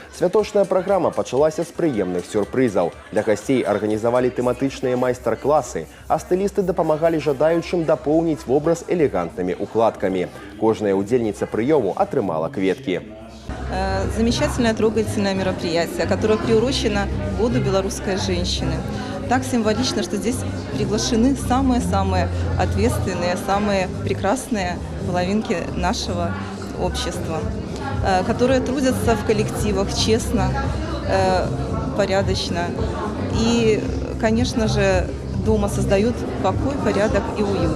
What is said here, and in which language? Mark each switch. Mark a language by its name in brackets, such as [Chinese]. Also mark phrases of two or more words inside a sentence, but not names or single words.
[Belarusian] Святочная праграма пачалася з прыемных сюрпрызаў. Для гасцей арганізавалі тэматычныя майстар-класы, а стылісты дапамагалі жадаючым дапоўніць вобраз элегантнымі укладкамі. Кожная удзельніца прыёму атрымала кветкі. [Russian] Замечательное трогательное мероприятие, которое приурочено Году белорусской женщины. Так символично, что здесь приглашены самые-самые ответственные, самые прекрасные половинки нашего общества, которые трудятся в коллективах честно, порядочно и, конечно же, дома создают покой, порядок и уют.